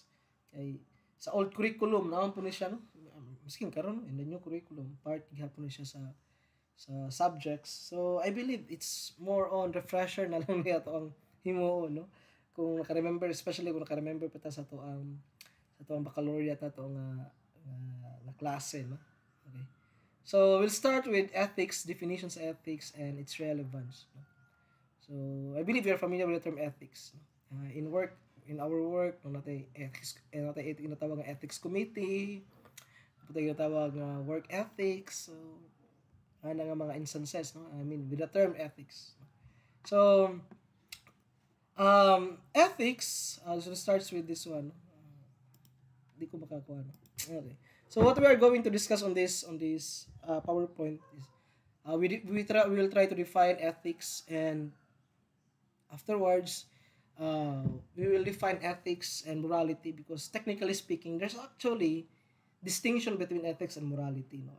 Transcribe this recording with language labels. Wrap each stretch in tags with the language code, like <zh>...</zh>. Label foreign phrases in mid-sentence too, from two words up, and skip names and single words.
<ceb>Kay sa old curriculum naman po ni siya no, miskin karon</ceb> <en>in the new curriculum</en> <ceb>part gihapon ni siya sa subjects.</ceb> <en>So I believe it's more on refresher</en> <ceb>na lang niya to ang himuon no, kung naka-remember, especially kung naka-remember pa ta sa to ang baccalaureate na to na klase no.</ceb> <en>Okay, so we'll start with ethics, definitions of ethics and its relevance no? So I believe you're familiar with the term ethics no? In our work</en> <ceb>no, natay ethics, natay tinatawag nga</ceb> <en>ethics committee,</en> <ceb>natay tinatawag nga</ceb> <en>work ethics.</en> <ceb>So ana nga mga instances no,</ceb> <en>I mean with the term ethics. So ethics so starts with this one.</en> <ceb>Di ko makakuha no. Okay.</ceb> <en>So what we are going to discuss on this PowerPoint is we will try to define ethics, and afterwards we will define ethics and morality, because technically speaking there's actually distinction between ethics and morality no.</en>